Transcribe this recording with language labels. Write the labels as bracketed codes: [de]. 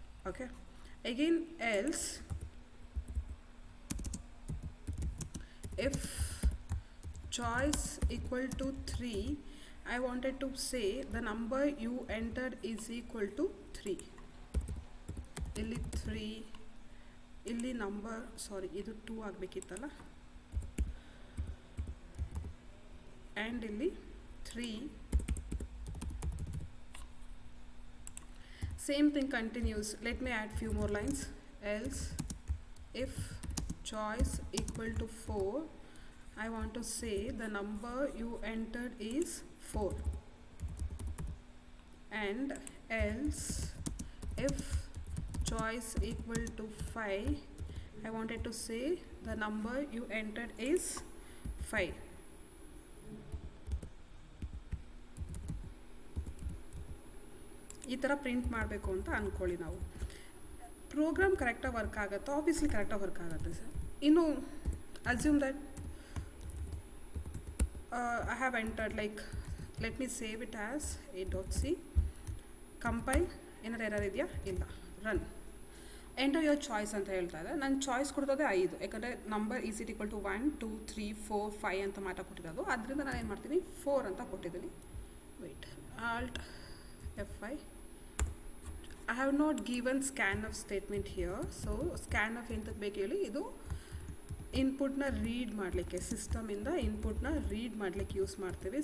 [en] Okay, again else if choice equal to 3, I wanted to say the number you entered is equal to 3. [kn] ಇಲ್ಲಿ 3, ಇಲ್ಲಿ number ಸಾರಿ ಇದು 2 ಆಗಬೇಕಿತ್ತಲ್ಲ, and ಇಲ್ಲಿ 3. [en] Same thing continues. Let me add few more lines. Else if choice equal to 4, I want to say the number you entered is 4. And else if choice equal to 5, I wanted to say the number you entered is 5. [kn] ಈ ಥರ print ಮಾಡಬೇಕು ಅಂತ ಅಂದ್ಕೊಳ್ಳಿ. ನಾವು program ಕರೆಕ್ಟಾಗಿ work ಆಗುತ್ತೆ, obviously ಕರೆಕ್ಟಾಗಿ work ಆಗುತ್ತೆ ಸರ್. [en] ಇನ್ನು assume that I have entered, like let me save it as a.c, compile. [kn] ಏನಾರು ಎರರ್ ಇದೆಯಾ? ಇಲ್ಲ. ರನ್. [en] enter your choice [kn] ಅಂತ ಹೇಳ್ತಾ ಇದೆ. ನಾನು ಚಾಯ್ಸ್ ಕೊಡ್ತದೆ 5, ಯಾಕಂದರೆ [en] number is it equal to [kn] 1 2 3 4 5 ಅಂತ ಮಾತ್ರ ಕೊಟ್ಟಿರೋದು. ಅದರಿಂದ ನಾನು ಏನು ಮಾಡ್ತೀನಿ, 4 ಅಂತ ಕೊಟ್ಟಿದ್ದೀನಿ. Weight, halt F5. [en] I have not given scan of statement here. So scan of [kn] ಎಂತಕ್ಕೆ ಬೇಕು ಹೇಳಿ, ಇದು ಇನ್ಪುಟ್ನ ರೀಡ್ ಮಾಡಲಿಕ್ಕೆ, ಸಿಸ್ಟಮಿಂದ ಇನ್ಪುಟ್ನ ರೀಡ್ ಮಾಡಲಿಕ್ಕೆ ಯೂಸ್ ಮಾಡ್ತೀವಿ.